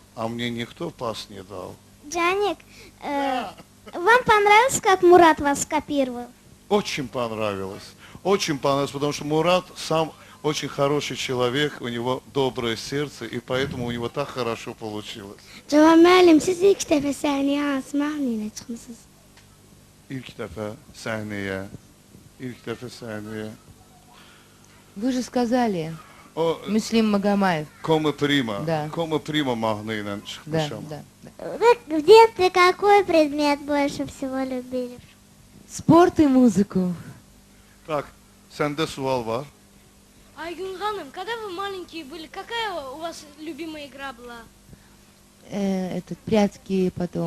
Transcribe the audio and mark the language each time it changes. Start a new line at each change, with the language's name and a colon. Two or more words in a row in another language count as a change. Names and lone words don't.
Russian: А мне никто пас не дал. Джаник, вам понравилось, как Мурат вас скопировал? Очень понравилось. Очень понравилось, потому что Мурат сам очень хороший человек, у него доброе сердце, и поэтому у него так хорошо получилось.
Azerbaijani: Cavan müəllim, siz ilk dəfə səhnəyə hansı mahnı ilə çıxmısınız? İlk defa sahneye,
Russian: Вы же сказали, o Мюслим Магомаев. Кома Прима, Да.
Azerbaijani: Кома Прима mahnıyla
Russian: Да,
Azerbaijani: çıkmışım.
Russian: да, да. Вы в детстве какой предмет больше всего любили? Спорт и музыку. Так,
Azerbaijani: sende sual var. Aygün xanım,
Russian: когда вы маленькие были, какая у вас любимая игра была? Этот, прятки потом.